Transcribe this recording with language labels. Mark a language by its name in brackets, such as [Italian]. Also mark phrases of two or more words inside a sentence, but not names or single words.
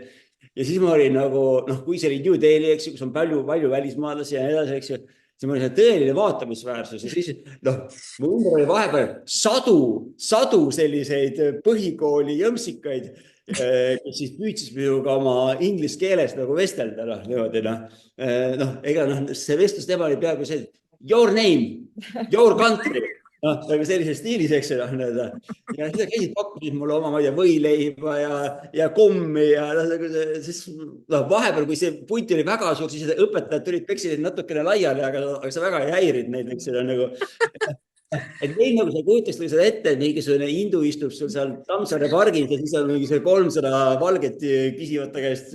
[Estonian] Ja siis ma olin nagu, kui see oli New Delhi, eks ju, kus on palju välismaalasi ja edasi, eks ju, siis ma olin tõeline vaatamisväärsus ja siis, mu ümber oli vahepeal sadu selliseid põhikooli jõmsikaid, kes siis püüdsis minuga oma inglise keeles nagu vestelda, niimoodi, ega see vestlus tema oli peaaegu see, [English] your name, your country, [Estonian] nagu sellises stiilis, eks ju, ja seda käisid pakkusid mulle oma, ma ei tea, võileiba ja kommi ja siis vahepeal, kui see punt oli väga suur, siis õpetajad tulid, peksid natukene laiali, aga sa väga ei häirid neid, eks ju, nagu et meil nagu sa kujutaks seda ette, et mingisugune hindu istub sul seal Tammsaare pargis ja siis on mingi 300 valget küsivad ta käest.